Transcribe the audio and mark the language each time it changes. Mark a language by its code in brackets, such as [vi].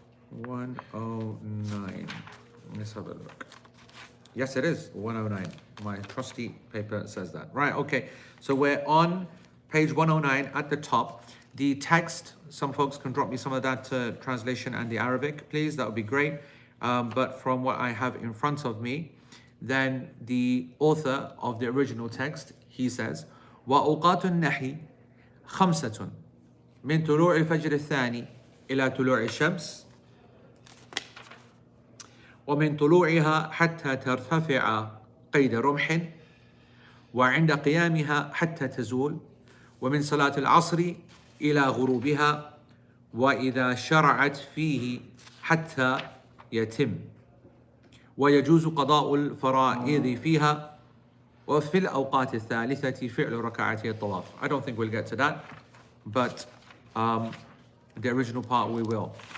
[en] 109. Let's have a look. Yes, it is 109. My trusty paper says that. Right, okay. So we're on page 109 at the top. The text, some folks can drop me some of that translation and the Arabic, please. That would be great. But from what I have in front of me, then the author of the original text, he says, [ar] وَأُوقَاتُ النَّحِي خَمْسَةٌ مِنْ طُلُوعِ الْفَجْرِ الثَّانِي إِلَى طُلُوعِ الشَّمْسِ ومن طلوعها حتى ترتفع قيد رمح وعند قيامها حتى تزول ومن صلاة العصر إلى غروبها وإذا شرعت فيه حتى يتم ويجوز قضاء الفرائض فيها وفي الأوقات الثالثة فعل ركعتي الطواف. [en] I don't think we'll get to that, but the original part we will.